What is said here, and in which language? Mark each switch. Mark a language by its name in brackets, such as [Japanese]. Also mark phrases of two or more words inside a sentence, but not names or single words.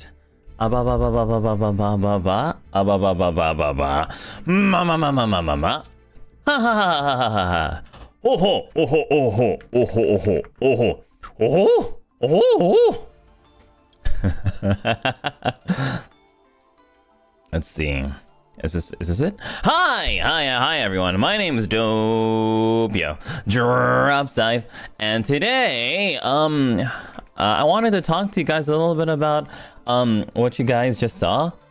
[English] Ba ba ba ba ba ba ba ba ba ba. Ba ba ba ba ba ba ba. Ma ma ma ma ma ma ma. Ha ha ha ha ha ha ha. Oh ho, oh ho, oh ho, oh ho, oh ho, oh ho. Oh ho, oh ho. Let's see. Is this it? Hi everyone. My name is Doppio Dropscythe, and today I wanted to talk to you guys a little bit about what you guys just saw.